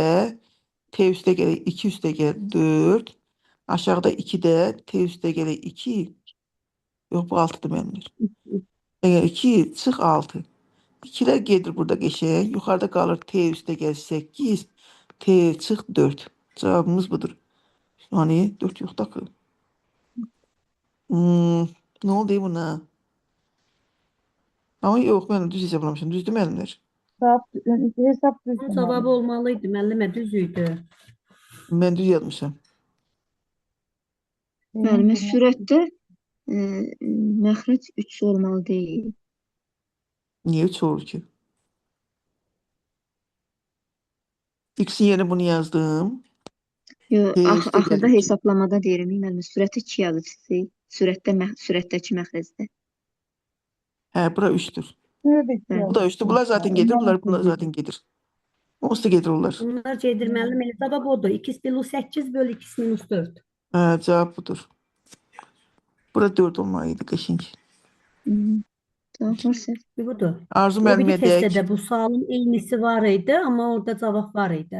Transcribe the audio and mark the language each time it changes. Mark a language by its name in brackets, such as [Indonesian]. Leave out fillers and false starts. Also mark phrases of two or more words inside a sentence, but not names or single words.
[Azerbaijani] T üstə gəl 2 üstə gəl 4. Aşağıda 2-də T üstə gəl 2. Yox, bu 6-dır mənimdir. Əgər 2 çıx 6. 2'lər gedir burada qəşəng. Yuxarıda qalır T üstə gəl 8. T çıx 4. Cavabımız budur. [Turkish] Yani 4 yok da ki. Ne oldu buna? Ama yok, ben düz hesaplamışım. [Azerbaijani] Düzdü müəllimlər? [Turkish] Hesap [Azerbaijani] Bunun düzdür cavabı müəllim. olmalıydı müəllimə, düz idi. [Turkish] Ben düz yazmışım. [Azerbaijani] Müəllimə, sürətdə məxrəc 3 olmalı deyil. [Turkish] Niye 3 olur ki? X'in yerine bunu yazdım. Yo, [Azerbaijani] T üstə axırda gəlir 2. hesablamada deyirəm, müəllimə, sürəti 2 yazıcısı. Sürətdəki məxrəcdə. Hə, bura 3'tür. [Turkish] Nerede Bu da 3'tür. Bunlar zaten gelir. Bunlar zaten gelir. [Azerbaijani] Onsuz da [Turkish] gelir onlar. [Azerbaijani] Bunlar gedir müəllim, elə cavab odur. [Turkish] 2 plus 8 bölü 2 minus 4. [Azerbaijani] Hə, cavab budur. Bura 4 olmalıydı qəşəng. Cavablar səhv. Budur. Arzu O biri müəllimə testdə deyək. də bu sualın eynisi var idi, amma orada cavab var idi.